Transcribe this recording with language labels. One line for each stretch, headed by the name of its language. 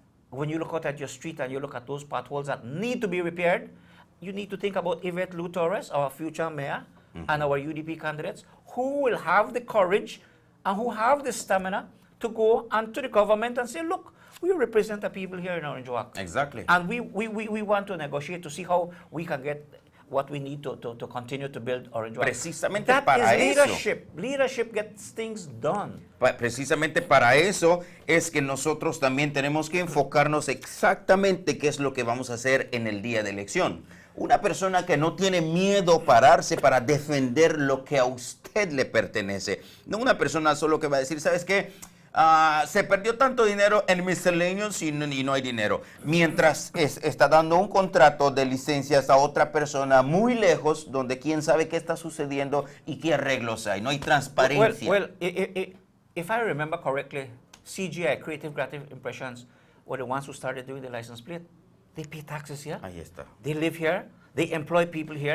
English: When you look out at your street and you look at those potholes that need to be repaired, you need to think about Yvette Lou Torres, our future mayor, and our UDP candidates, who will have the courage and who have the stamina to go and to the government and say, look, we represent the people here in Orange Walk. Exactly. And we want to negotiate to see how we can get what we need to continue to build Orange Walk.
Spanish: Precisamente
English: that
Spanish: para
English: is
Spanish: eso.
English: leadership. Leadership gets things done.
Spanish: Precisamente para eso es que nosotros también tenemos que enfocarnos exactamente qué es lo que vamos a hacer en el día de elección. Una persona que no tiene miedo pararse para defender lo que a usted le pertenece. No una persona solo que va a decir, ¿sabes qué? Se perdió tanto dinero en miscellaneous y no hay dinero. Mientras está dando un contrato de licencias a otra persona muy lejos, donde quién sabe qué está sucediendo y qué arreglos hay. No hay transparencia.
English: Well, if I remember correctly, CGI, Creative Impressions, were the ones who started doing the license plate. They pay taxes here.
Spanish: Ahí está.
English: They live here. They employ people here.